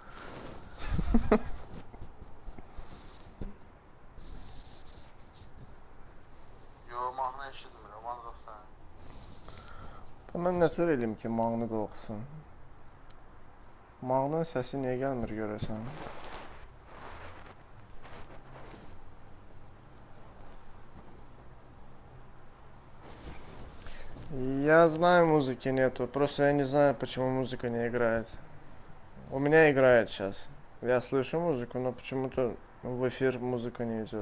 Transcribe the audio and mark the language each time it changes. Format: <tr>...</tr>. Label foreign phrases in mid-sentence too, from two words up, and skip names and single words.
<az>Yo, mahnı eşitmirəm, ancaq sən. Mən nətər eləyim ki, mahnı da oxusun? Mahnının səsi niyə gəlmir görəsən?</az> <ru>Я знаю, музыки нету, просто я не знаю, почему музыка не играет. У меня играет сейчас. Я слышу музыку, но почему-то в эфир музыка не идет.</ru>